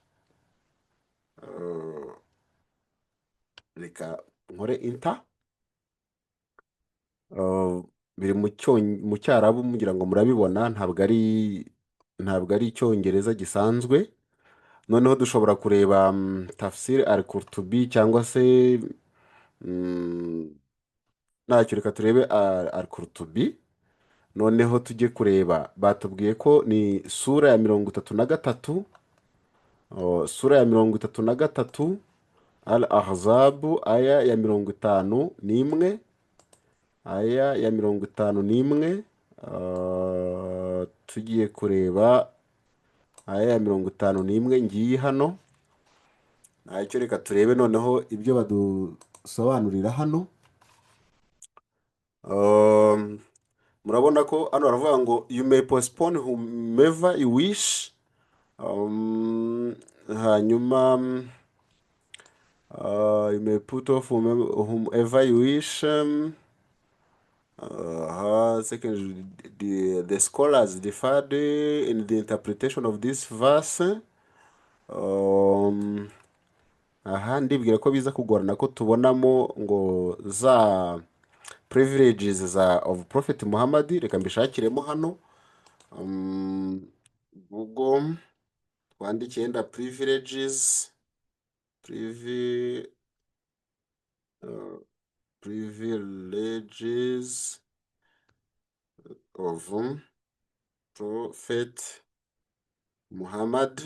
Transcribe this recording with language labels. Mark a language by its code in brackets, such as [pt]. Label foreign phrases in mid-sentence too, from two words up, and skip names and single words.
[rw] Reka nkore enter. Biri mu cyarabu, mugira ngo murabibona, ntabwo ari icyongereza gisanzwe. Noneho dushobora kureba tafsir al-Qurtubi cyangwa se ntacyo, reka turebe al-Qurtubi. Noneho tujye kureba, batubwiye ko ni sura ya 33, sura ya 33, al-Ahzab, aya ya 51, aya ya 51. Tugiye kureba aya ya 51, ngiye hano ntacyo. Reka turebe noneho ibyo badusobanurira hano. Murabona ko hano baravuga ngo [en] you may postpone whomever you wish. Hanyuma you may put off whomever you wish. Second, the scholars differed in the interpretation of this verse. [rw] Aha ndibwira ko biza kugorana ko tubonamo ngo za [en] privileges of Prophet Muhammad. [rw] Reka mbishakiremo hano. [en] Google, [rw] twandikiye nda [en] privileges of Prophet Muhammad.